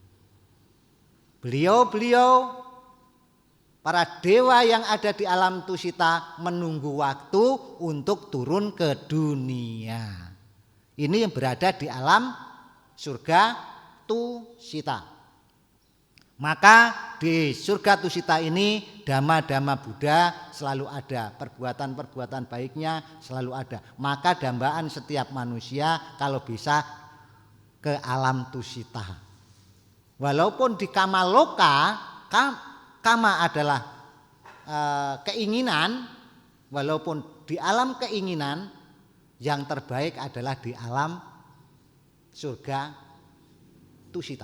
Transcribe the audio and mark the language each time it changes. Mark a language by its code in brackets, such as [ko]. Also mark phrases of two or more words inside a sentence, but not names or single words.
[id] Beliau para dewa yang ada di alam Tusita menunggu waktu untuk turun ke dunia. Ini yang berada di alam surga Tusita. Maka di surga Tusita ini dhamma-dhamma Buddha selalu ada, perbuatan-perbuatan baiknya selalu ada. Maka dambaan setiap manusia kalau bisa ke alam Tusita. Walaupun di Kamaloka, Kama adalah keinginan, walaupun di alam keinginan yang terbaik adalah di alam surga Tusita.